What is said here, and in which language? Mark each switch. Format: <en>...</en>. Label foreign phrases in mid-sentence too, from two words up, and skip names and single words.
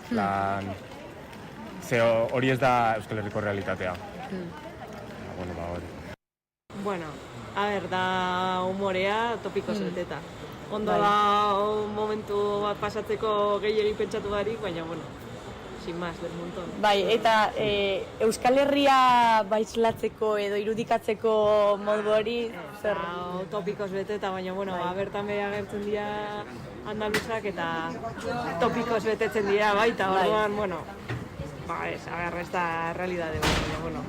<eu>Ze hori ez da Euskal Herriko realitatea. Hori. Bueno, a ber, da humorea topikoz beteta. Ondo da momentu bat pasatzeko gehiagin pentsatu barik, baina, bueno,</eu> <es>sin más, del montón.</es> <eu>Bai, eta Euskal Herria baislatzeko edo irudikatzeko modu hori zer? Topikoz beteta, baina, bueno, bertan beha agertzen dira andaluzak eta topikoz betetzen dira baita, orduan, bueno, ez da realidade, baina, bueno.</eu>